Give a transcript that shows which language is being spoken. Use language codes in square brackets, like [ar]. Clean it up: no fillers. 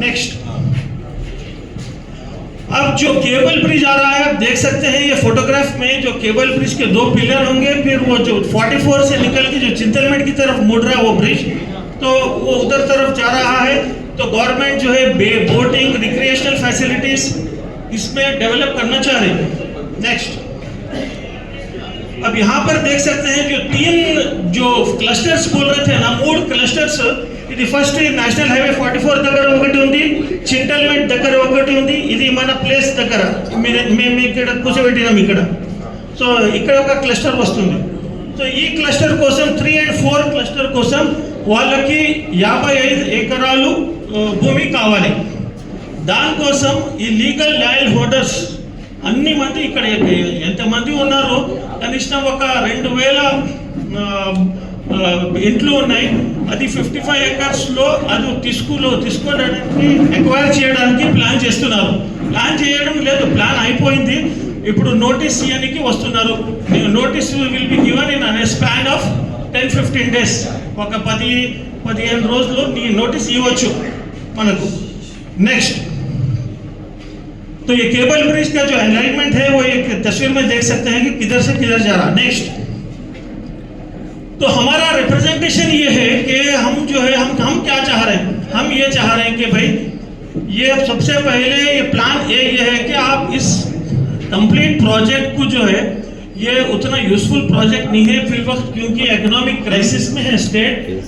[hi] Next, अब जो cable bridge आ रहा है, आप देख सकते हैं ये फोटोग्राफ में, जो केबल ब्रिज के 2 पिलर होंगे, फिर वो जो 44 से निकल के जो चिंतलमेट की तरफ मुड़ रहा है वो ब्रिज, तो वो उधर तरफ जा रहा है। तो गवर्नमेंट जो है बोटिंग, रिक्रिएशनल फैसिलिटीज इसमें डेवलप करना चाह रही है। नेक्स्ट, अब यहाँ पर देख सकते हैं जो 3 जो क्लस्टर्स बोल रहे थे ना, 3 क्लस्टर्स। [te] ఇది ఫస్ట్ నేషనల్ హైవే 44 దగ్గర ఒకటి ఉంది, చింటల్మెంట్ దగ్గర ఒకటి ఉంది, ఇది మన ప్లేస్ దగ్గర మేము ఇక్కడ కూర్చోబెట్టినాం ఇక్కడ. సో ఇక్కడ ఒక క్లస్టర్ వస్తుంది. సో ఈ క్లస్టర్ కోసం 3 and 4 క్లస్టర్ కోసం వాళ్ళకి 55 ఎకరాలు భూమి కావాలి. దానికోసం ఈ లీగల్ ల్యాండ్ హోల్డర్స్ అన్ని మంది ఇక్కడ ఎంతమంది ఉన్నారో కనిష్టం ఒక 2000 ఇంట్లో ఉన్నాయి. అది 55 ఎకర్స్లో అది తీసుకోవడానికి ఎక్వైర్ చేయడానికి ప్లాన్ చేస్తున్నారు. ప్లాన్ చేయడం లేదు, ప్లాన్ అయిపోయింది. ఇప్పుడు నోటీస్ ఇవ్వడానికి వస్తున్నారు. [en] Notice will be given in an span of 10-15 days. [te] ఒక 10-15 రోజులు నీ నోటీస్ ఇవ్వచ్చు మనకు. [hi] नेक्स्ट, तो ये केबल ब्रिज का जो अलाइनमेंट है वो एक तस्वीर में देख सकते हैं कि किधर से किधर जा रहा है। नेक्स्ट, तो हमारा रिप्रेजेंटेशन ये है कि हम जो है हम क्या चाह रहे हैं, हम ये चाह रहे हैं कि भाई ये सबसे पहले ये प्लान ये है कि आप इस कंप्लीट प्रोजेक्ट को जो है ये उतना यूजफुल प्रोजेक्ट नहीं है फिल वक्त, क्योंकि इकोनॉमिक क्राइसिस में है स्टेट।